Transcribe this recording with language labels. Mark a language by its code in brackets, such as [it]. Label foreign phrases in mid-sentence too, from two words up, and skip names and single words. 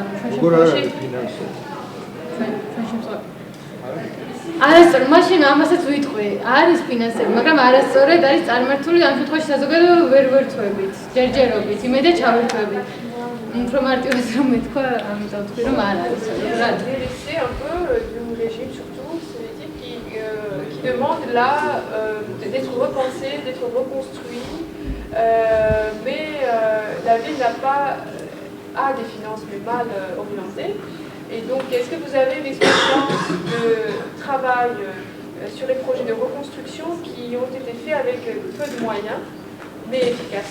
[ka] როგორ არის ფინანსები? არასწორ, მაშინ ამასაც ვიტყვი, არის ფინანსები, მაგრამ არასწორად არის წარმართული ამ შემთხვევაში საზოგადო ვერთვებით, ჯერჯერობით, იმედია ჩავერთვებით. უფრო მარტივად რომ მეთქვა, ამიტომ ვთქვი, რომ არ არის. [fr] C'est un peu du régime surtout, c'est-à-dire qui demande là d'être repensé, d'être reconstruit, mais la ville n'a pas des finances mais mal orientées. Et donc, est-ce que vous avez une expérience de travail sur les projets de reconstruction qui ont été faits avec peu de moyens, mais efficaces?